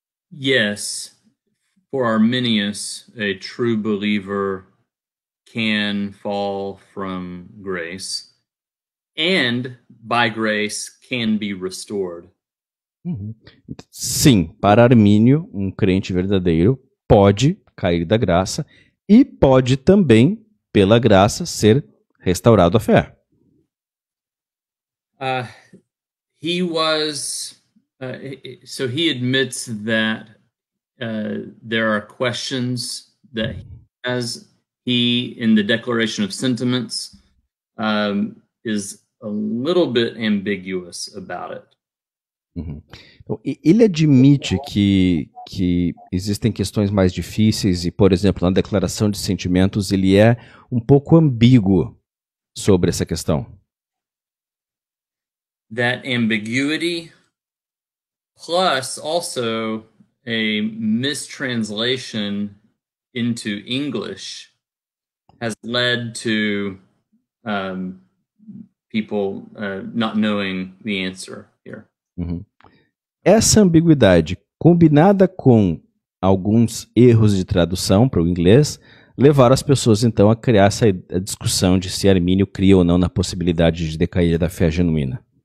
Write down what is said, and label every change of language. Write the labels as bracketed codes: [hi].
[en] Yes. For Arminius, a true believer can fall from grace, and by grace can be restored. [pt] Sim, para Armínio, crente verdadeiro pode cair da graça e pode também, pela graça, ser restaurado à fé. [en] He was, so he admits that there are questions that he has. He, in the Declaration of Sentiments, is a little bit ambiguous about it. [pt] Então, ele admite que existem questões mais difíceis e, por exemplo, na Declaração de Sentimentos, ele é um pouco ambíguo sobre essa questão. [en] That ambiguity, plus also a mistranslation into English, has led to people not knowing the answer here. [pt] Essa ambiguidade, combinada com alguns erros de tradução para o inglês, levaram as pessoas então a criar essa discussão de se Armínio cria ou não na possibilidade de decair da fé genuína.